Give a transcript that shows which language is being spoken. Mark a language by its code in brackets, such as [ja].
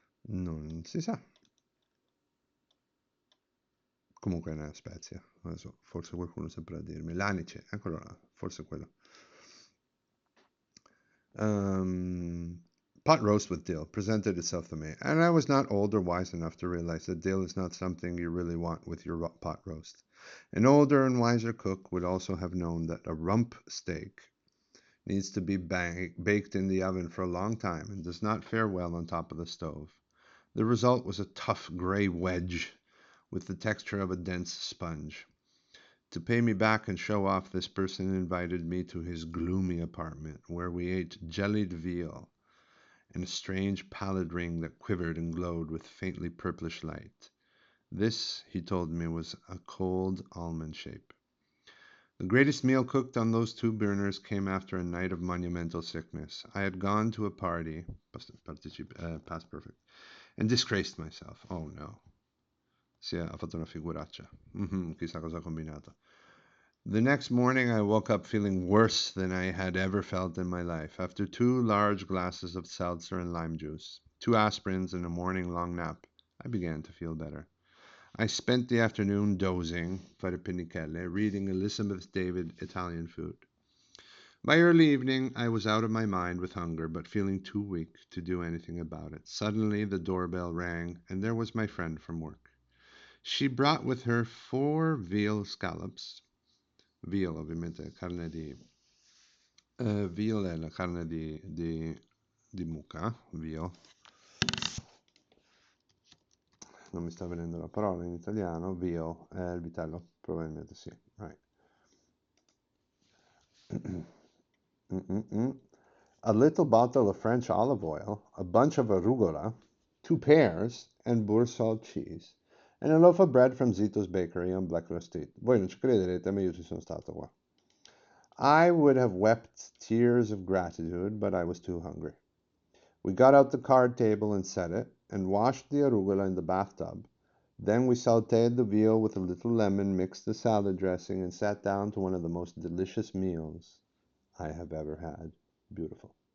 [it] Non si sa. Comunque è una spezia. Adesso forse qualcuno saprà dirmi. L'anice, eccolo là, forse quello. [en] Um, Pot roast with dill presented itself to me, and I was not old or wise enough to realize that dill is not something you really want with your pot roast. An older and wiser cook would also have known that a rump steak needs to be baked in the oven for a long time and does not fare well on top of the stove. The result was a tough gray wedge with the texture of a dense sponge. To pay me back and show off, this person invited me to his gloomy apartment, where we ate jellied veal and a strange pallid ring that quivered and glowed with faintly purplish light. This, he told me, was a cold almond shape. The greatest meal cooked on those two burners came after a night of monumental sickness. I had gone to a party, past perfect, and disgraced myself. Oh no. [it] Ha fatto una figuraccia. Chissà cosa ha combinato. [en] The next morning I woke up feeling worse than I had ever felt in my life. After 2 large glasses of seltzer and lime juice, 2 aspirins, and a morning long nap, I began to feel better. I spent the afternoon dozing, [it] fare pennicelle, [en] reading Elizabeth David Italian food. By early evening I was out of my mind with hunger, but feeling too weak to do anything about it. Suddenly the doorbell rang, and there was my friend from work. She brought with her 4 veal scallops. [it] Veal, ovviamente, carne di veal è la carne di mucca, veal. Non mi sta venendo la parola in italiano. Veal è il vitello, probabilmente sì. [en] Right. A little bottle of French olive oil, a bunch of arugula, 2 pears, and Boursol cheese, and a loaf of bread from Zito's Bakery on Blacklow Street. [it] Voi non ci crederete, ma io ci sono stato qua. [en] I would have wept tears of gratitude, but I was too hungry. We got out the card table and set it, and washed the arugula in the bathtub. Then we sauteed the veal with a little lemon, mixed the salad dressing, and sat down to one of the most delicious meals I have ever had. Beautiful.